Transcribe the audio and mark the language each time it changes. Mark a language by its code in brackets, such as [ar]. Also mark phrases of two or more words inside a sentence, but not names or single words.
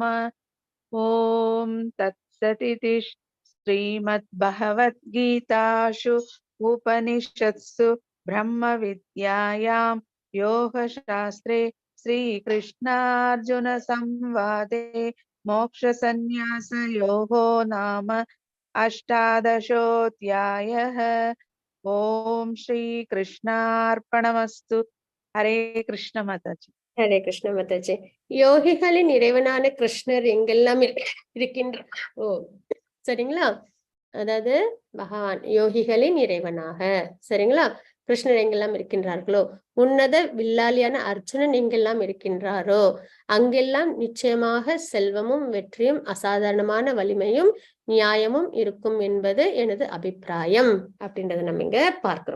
[sa] ॐ तत्सदिति श्रीमद्भगवद्गीतासु उपनिषत्सु ब्रह्मविद्यायां योगशास्त्रे श्रीकृष्णार्जुनसंवादे मोक्षसंन्यासयोगो नाम अष्टादशोऽध्यायः। ॐ श्रीकृष्णार्पणमस्तु। [hi] हरे कृष्ण माताजी। [ta] ஹரே கிருஷ்ண மாதாஜி. யோகிகளின் இறைவனான கிருஷ்ணர் எங்கெல்லாம் இருக்கின்றார்? ஓ சரிங்களா, அதாவது பகவான் யோகிகளின் இறைவனாக, சரிங்களா, கிருஷ்ணர் எங்கெல்லாம் இருக்கின்றார்களோ, உன்னத வில்லாளியான அர்ஜுனன் எங்கெல்லாம் இருக்கின்றாரோ அங்கெல்லாம் நிச்சயமாக செல்வமும் வெற்றியும் அசாதாரணமான வலிமையும் நியாயமும் இருக்கும் என்பது எனது அபிப்பிராயம் அப்படின்றத நம்ம இங்க பார்க்கிறோம்.